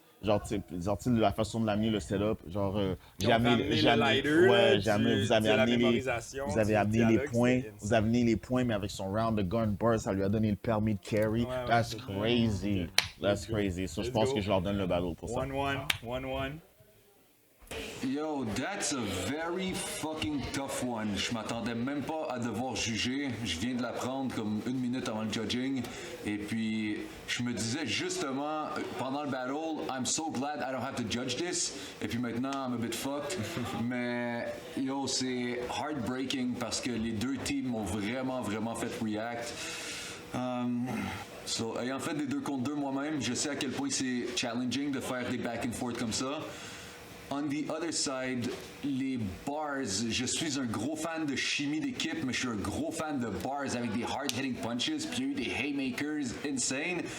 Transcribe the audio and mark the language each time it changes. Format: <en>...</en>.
<fr>Genre, de la façon de l'amener, le setup. Genre, vous avez amené les points. Vous avez amené les points, mais avec son round de gun bars, ça lui a donné le permis de carry.</fr> <en>That's crazy. That's crazy. So,</en> <fr>je pense que je leur donne le battle pour ça. 1-1.</fr> <en>Yo, that's a very fucking tough one.</en> <fr>Je m'attendais même pas à devoir juger. Je viens de l'apprendre comme 1 minute avant le judging. Et puis, je me disais justement, pendant le battle,</fr> <en>I'm so glad I don't have to judge this.</en> <fr>Et puis maintenant,</fr> <en>I'm a bit fucked.</en> <fr>Mais, yo, c'est heartbreaking parce que les deux teams m'ont vraiment fait react. Ayant fait des 2 contre 2 moi-même, je sais à quel point c'est challenging de faire des back and forth comme ça.</fr> <en>On the other side,</en> <fr>les bars, je suis un gros fan de chimie d'équipe, mais je suis un gros fan de bars avec des hard-hitting punches, puis il y a eu des haymakers insane.</fr>